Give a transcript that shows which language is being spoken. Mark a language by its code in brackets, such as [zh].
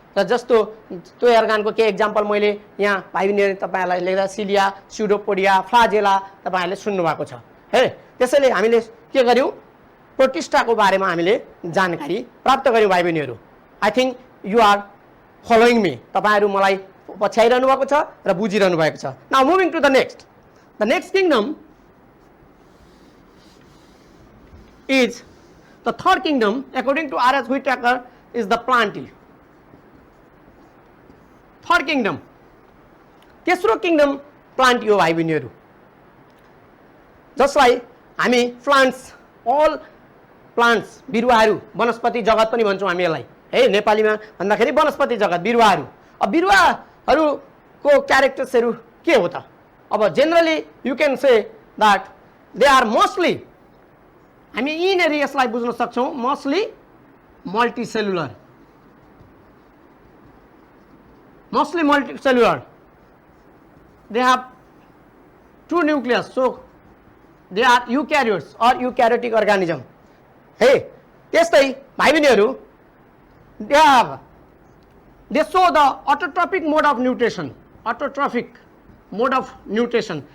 [ne] र जस्तो त्यो अर्गानको के एक्जाम्पल मैले यहाँ भाइ बहिनीहरु तपाईहरुलाई लेख्दा सिलिया, स्यूडोपोडिया, फ्लाजेला तपाईहरुले सुन्नु भएको छ है। त्यसैले हामीले के गर्यौं प्रोटिस्टाको बारेमा हामीले जानकारी प्राप्त गर्यौं भाइ बहिनीहरु। [en] I think you are following me, [ne] तपाईहरु मलाई पछ्याइरहनु भएको छ र बुझिरहनु भएको छ। [en] Now moving to the next kingdom is the third kingdom according to R.S. Whitaker is the plantae. Third kingdom, [ne] तेस्रो किंगडम प्लान्ट हो भाइ बहिनीहरु। जसलाई हामी प्लान्ट्स, अल प्लान्ट्स, बिरुवाहरु, वनस्पति जगत पनि भन्छौं हामी यसलाई है नेपालीमा भन्दाखेरि वनस्पति जगत, बिरुवाहरु। अब बिरुवाहरुको क्यारेक्टर्सहरु के हो त? [en] अब generally you can say that they are mostly, [ne] हामी यिनीहरु यसलाई बुझ्न सक्छौं, [en] Mostly multicellular, mostly multicellular. They have two nucleus, so they are eukaryotes or eukaryotic organism. Hey, [ne] त्यस्तै भाइ बहिनीहरु [en] they show the autotrophic mode of nutrition, autotrophic mode of nutrition.